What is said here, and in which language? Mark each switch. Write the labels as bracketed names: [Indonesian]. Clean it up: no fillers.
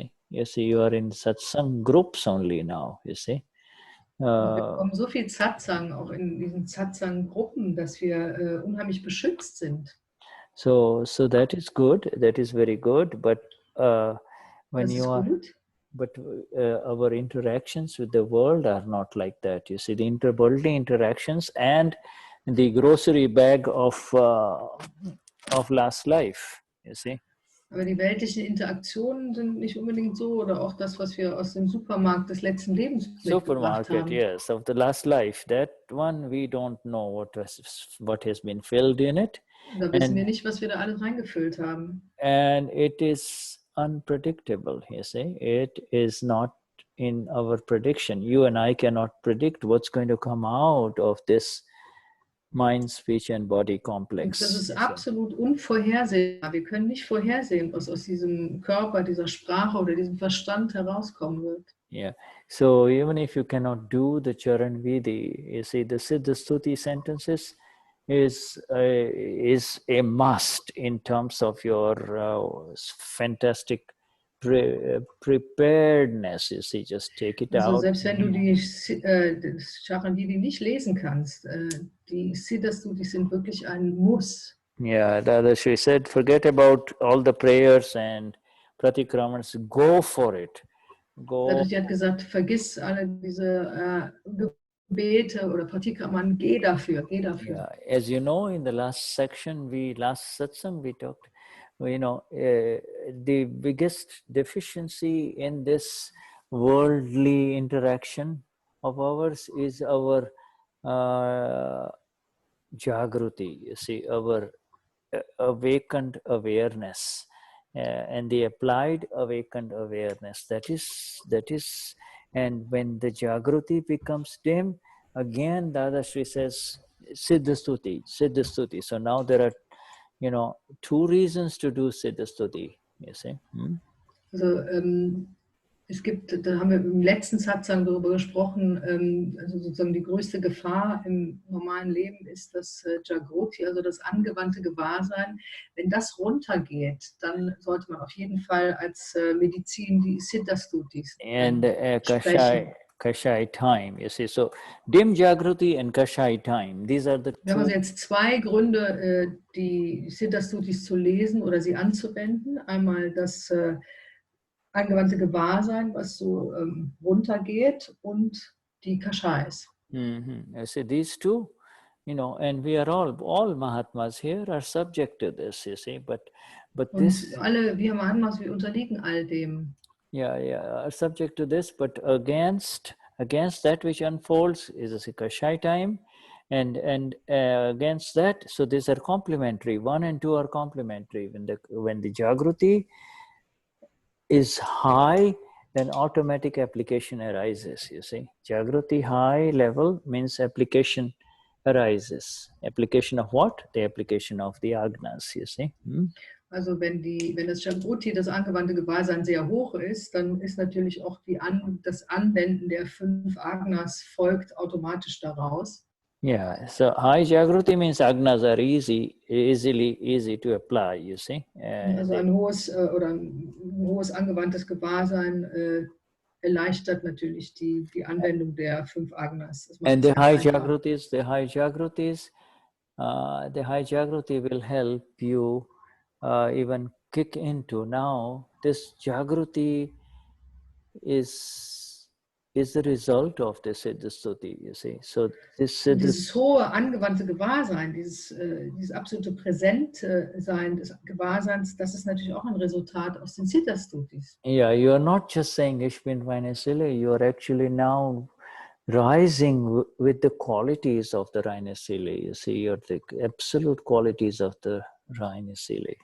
[English] You see, you are in satsang groups only now. You see. [German] Wir bekommen so viel Satsang, auch in diesen Satsang-Gruppen, dass wir unheimlich beschützt sind. [English] So that is good. That is very good. But when you are, but our interactions with the world are not like that. You see, the interworldly interactions and the grocery bag of last life. You see. [German] Aber die weltlichen Interaktionen sind nicht unbedingt so, oder auch das, was wir aus dem Supermarkt des letzten Lebens mitgebracht haben. [English] Yes, of the last life. That one we don't know what has been filled in it. [German] Da wissen wir nicht, was wir da alles reingefüllt haben. [English] And it is unpredictable, you see. It is not in our prediction. You and I cannot predict what's going to come out of this Mind, Speech and Body Complex. [German] Das ist absolut unvorhersehbar. Wir können nicht vorhersehen, was aus diesem Körper, dieser Sprache oder diesem Verstand herauskommen wird. [English] Yeah. So even if you cannot do the Charan Vidhi, you see, the Siddha Stuti sentences is a must in terms of your fantastic preparedness. You see, just take it out. [German] Selbst wenn du die Charan Vidhi nicht lesen kannst, die Siddha Stuti sind wirklich ein Muss. [English] Yeah, Ddaashri said, forget about all the prayers and pratikramans, go for it. [German] Sie hat gesagt, vergiss alle diese Gebete oder Pratikraman, geh dafür. [English] Yeah. As you know, in the last satsang, we talked, you know, the biggest deficiency in this worldly interaction of ours is our jagruti, you see, our awakened awareness. And the applied awakened awareness, that is, and when the jagruti becomes dim, again Ddaashri says Siddha Stuti. So now there are, you know, two reasons to do Siddha Stuti, you see. [German] Also, da haben wir im letzten Satsang darüber gesprochen, also sozusagen die größte Gefahr im normalen Leben ist das Jagruti, also das angewandte Gewahrsein. Wenn das runtergeht, dann sollte man auf jeden Fall als Medizin die Siddha Stutis [English] and Kashai time, you see. So dim Jagruti and Kashai time, these are the two. [German] Wir haben also jetzt zwei Gründe, die Siddha Stutis zu lesen oder sie anzuwenden. Einmal das angewandte Gewahrsein, was so runtergeht, und die Kashais. [English] I see, these two, you know, and we are all Mahatmas here are subject to this, you see, but [German] und [English] this, [German] alle wir Mahatmas, wir unterliegen all dem. [English] Yeah, are subject to this, but against that which unfolds is a Kashai time, and against that, so these are complementary. 1 and 2 are complementary. When the Jagruti is high, then automatic application arises, you see. Jagruti high level means application arises. Application of what? The application of the Agnas, you see. [German] Also wenn das Jagruti, das angewandte Gewahrsein, sehr hoch ist, dann ist natürlich auch das Anwenden der 5 Agnas folgt automatisch daraus. [English] Yeah, so high Jagruti means Agnas are easy to apply, you see. [German] Also ein hohes angewandtes Gewahrsein erleichtert natürlich die Anwendung der 5 Agnas. [English] And the high Jagruti will help you even kick into. Now this Jagruti is the result of the Siddha Stuti, you see. So [German] dieses hohe angewandte Gewahrsein, dieses absolute Präsentsein des Gewahrseins, das ist natürlich auch ein Resultat aus den Siddha Stutis. [English] Yeah, you are not just saying [German] Ich bin meine Seele, [English] you are actually now rising with the qualities of the [German] reine Seele. [English] You see, you're the absolute qualities of the [German] reine Seele.